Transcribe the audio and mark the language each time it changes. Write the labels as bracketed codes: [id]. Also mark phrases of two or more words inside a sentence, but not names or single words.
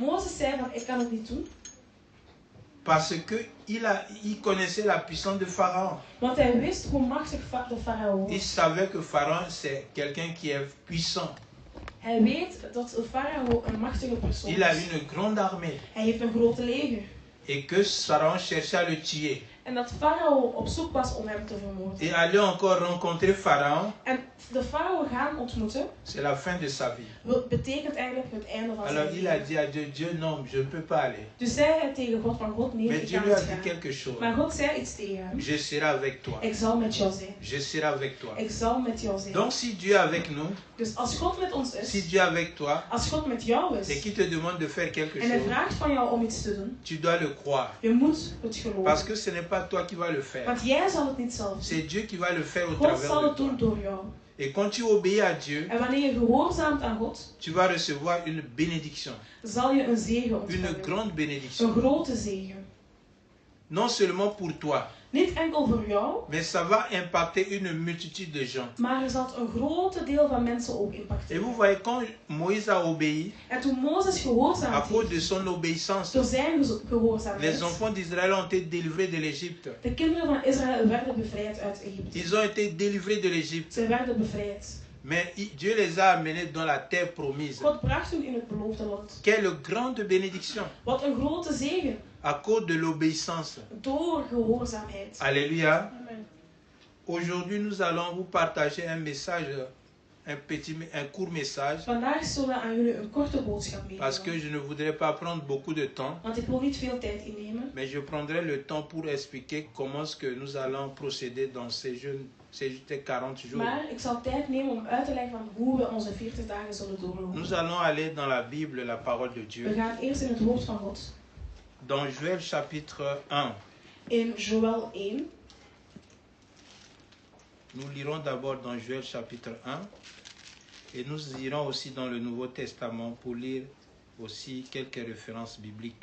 [fr] Parce qu'il connaissait la puissance de Pharaon. Il savait que Pharaon, c'est quelqu'un qui est puissant. Il a une grande armée. Et que Pharaon cherchait à le tuer. [nl] En dat Farao op zoek was om hem te vermoorden. [fr] Et aller encore rencontrer Pharaon. [nl] En de Farao gaan ontmoeten. [fr] C'est la fin de sa vie. [nl] Betekent eigenlijk het einde van [fr] Alors [nl] zijn [fr] il [nl] leven. [fr] a dit à Dieu, Dieu non, je ne peux pas aller. [nl] Dus zei hij tegen God van God nee, [fr] Mais [nl] ik [fr] Dieu [nl] kan [fr] lui a [nl] niet [fr] dit [nl] gaan. [fr] quelque chose. [nl] Maar God zei iets tegen hem. [fr] Je serai avec toi. [nl] Ik zal met jou zijn. [fr] Je serai avec toi. [nl] Ik zal met jou zijn. [fr] Donc si Dieu est avec nous, [nl] Dus als God met ons is. [fr] si Dieu est avec toi, [nl] Als God met jou [fr] et [nl] is. [fr] qu'il te demande de faire quelque [nl] En hij [fr] chose, [nl] vraagt van jou om iets te doen. [fr] tu dois le croire. [nl] Je moet het geloven. [fr] Parce que ce n'est pas toi qui vas le faire. [nl] Want jij zal het niet zelf doen. [fr] C'est Dieu qui va le faire au [nl] God [fr] travers [nl] zal [fr] de [nl] het [fr] toi. [nl] doen door jou. [fr] Et quand tu obéis à Dieu, [nl] En wanneer je gehoorzaamt aan God, [fr] tu vas recevoir une bénédiction. [nl] zal je een zegen [fr] Une [nl] ontvangen. [fr] grande bénédiction. [nl] Een grote zegen. [fr] Non seulement pour toi, [nl] Niet enkel voor jou, [fr] mais ça va impacter une multitude de gens. [nl] maar er zal een grote deel van mensen ook [fr] Et [nl] impacteren. [fr] vous voyez, quand Moïse a obéi, [nl] En toen Mozes [fr] à [nl] gehoorzaamd [fr] cause de [nl] heeft, [fr] son obéissance, [nl] door zijn [fr] les [nl] gehoorzaamheid, [fr] enfants d'Israël ont été délivrés de l'Égypte. [nl] de kinderen van Israël werden bevrijd uit Egypte. [fr] Ils ont été délivrés de l'Égypte. [nl] Ze werden bevrijd. [fr] Mais Dieu les a amenés dans la terre promise. [nl] God bracht hen in het beloofde land. [fr] Quelle grande bénédiction. [nl] Wat een grote zegen. [fr] À cause de l'obéissance. [nl] Door gehoorzaamheid. [fr] Alléluia. Amen. Aujourd'hui, nous allons vous partager un message, un court message. [nl] Vandaag zullen we aan jullie een korte boodschap [fr] Parce que [nl] meegeven. [fr] je ne voudrais pas prendre beaucoup de temps. [nl] Want ik wil niet veel tijd innemen. [fr] Mais je prendrai le temps pour expliquer comment est-ce que nous allons procéder dans ces 40 jours. [nl] Maar ik zal tijd nemen om uit te leggen van hoe we onze 40 dagen zullen doorlopen. [fr] Nous allons aller dans la Bible, la parole de [nl] We [fr] Dieu. [nl] gaan eerst in het woord van God. [fr] Dans Joël chapitre 1. [nl] In Joël 1. [fr] Nous lirons d'abord dans Joël chapitre 1. Et nous irons aussi dans le Nouveau Testament pour lire aussi quelques références bibliques.